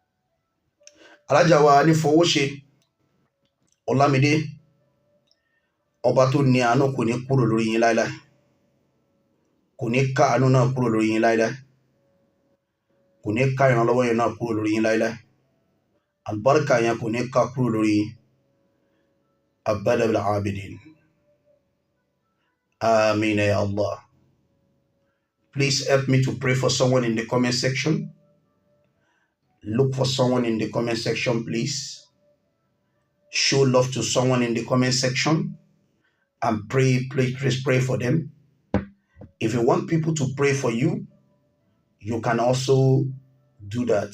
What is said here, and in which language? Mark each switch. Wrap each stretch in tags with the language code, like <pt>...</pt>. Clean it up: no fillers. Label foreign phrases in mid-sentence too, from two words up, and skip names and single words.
<yo>Alájà wa ní fowó ṣe Ọlámídé, ọba tó ní àánú kò ní kúrò lórí yín láíláí, kò ní ká àánú náà kúrò lórí yín láíláí, kò ní ká ìrànlọ́wọ́ yẹn náà kúrò lórí yín láíláí, àlùbáríkà yẹn kò ní ká kúrò lórí yín.</yo> <ar>أبد بالآبدين آمين يا الله.</ar> <en>Please help me to pray for someone in the comment section. Look for someone in the comment section, please. Show love to someone in the comment section and pray, please pray for them. If you want people to pray for you, you can also do that.</en>